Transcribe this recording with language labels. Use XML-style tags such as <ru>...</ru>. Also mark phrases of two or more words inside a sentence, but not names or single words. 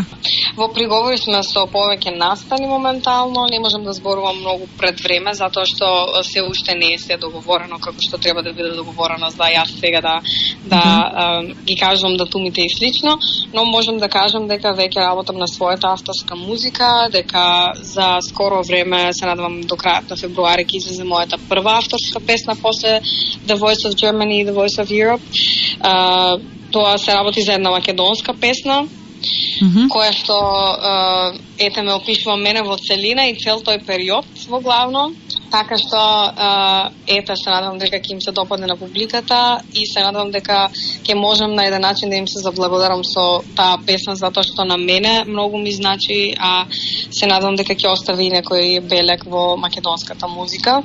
<mk>Во приговори сме со повеќе настани моментално, не можам да зборувам многу пред време, затоа што се уште не е се договорено како што треба да биде договорено, за јас сега да ги кажувам датумите и слично, но можам да кажам дека веќе работам на својата авторска музика, дека за скоро време, се надевам до крајот на февруари, ќе излезе мојата прва авторска песна после The Voice of Germany и The Voice of Europe. Тоа се работи за една македонска песна, која што ме опишува мене во целина и цел тој период во главно. Така што се надевам дека ќе им се допадне на публиката и се надевам дека ќе можам на еден начин да им се заблагодарам со таа песна, затоа што на мене многу ми значи, а се надевам дека ќе остави некој белег во македонската музика.</mk>